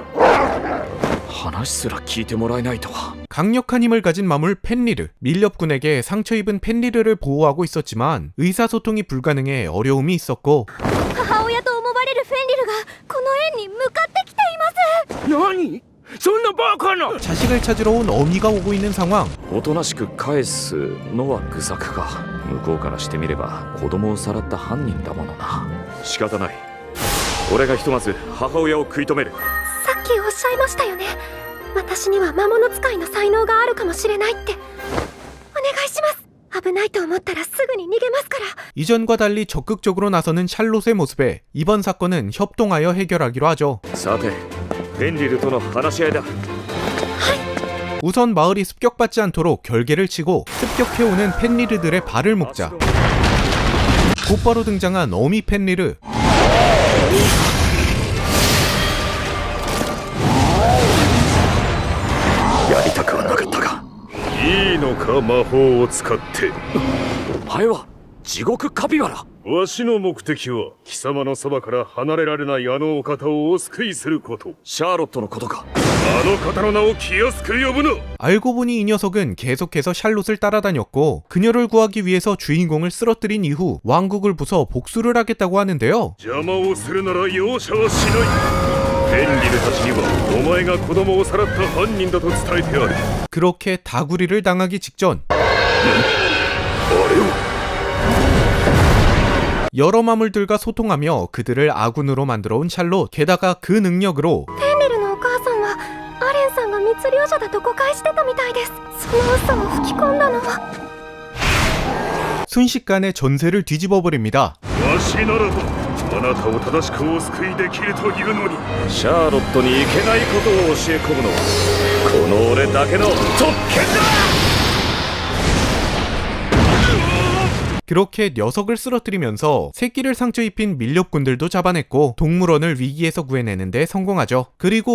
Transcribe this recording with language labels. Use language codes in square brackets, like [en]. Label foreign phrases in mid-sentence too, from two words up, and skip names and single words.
[ja] 話すら聞いてもらえないとは。 [ko] 강력한 힘을 가진 마물 펜리르. 밀렵군에게 상처 입은 펜리르를 보호하고 있었지만 의사소통이 불가능해 어려움이 있었고 [ja] 母親と思われるフェンリルがこの園に向かってきています。何そんなバカな。 [ko] 자식을 찾으러 온 어미가 오고 있는 상황. [ja] おとなしく返すのは愚策か。向こうからしてみれば子供をさらった犯人だものな。仕方ない。俺がひとまず母親を食い止める。さっきおっしゃいましたよね。私には魔物使いの才能があるかもしれないって。お願いします。危ないと思ったらすぐに逃げますから。 [ko] 이전과 달리 적극적으로 나서는 샬롯의 모습에 이번 사건은 협동하여 해결하기로 하죠. [ja] さて、フェンリルとの話し合いだ。 [ko] 우선 마을이 습격받지 않도록 결계를 치고 습격해오는 펜리르들의 발을 묶자. 곧바로 등장한 어미 펜리르. [ja] やりたくはなかったが。いいのか魔法を使って。お前は地獄カピバラ。わしの目的は貴様のそばから離れられないあのお方をお救いすること。シャーロットのことか。あの方の名を気安く呼ぶな。 [ko] 알고 보니 이 녀석은 계속해서 샬롯을 따라다녔고 그녀를 구하기 위해서 주인공을 쓰러뜨린 이후 왕국을 부숴 복수를 하겠다고 하는데요. [ja] 邪魔をするなら容赦はしない。フェンリルたちにはお前が子供をさらった犯人だと伝えてある。 [ko] 그렇게 다구리를 당하기 직전 여러 마물들과 소통하며 그들을 아군으로 만들어온 샬롯. 게다가 그 능력으로 [ja] フェンリルのお母さんはアレンさんが密漁者だと誤解してたみたいです。その嘘を吹き込んだのは。 [ko] 순식간에 전세를 뒤집어버립니다. [ja] わしならばあなたを正しくお救いできるというのに。シャーロットにいけないことを教え込むのはこの俺だけの特権だ。 [ko] 그렇게 녀석을 쓰러뜨리면서 새끼를 상처 입힌 밀렵꾼들도 잡아냈고 동물원을 위기에서 구해내는데 성공하죠.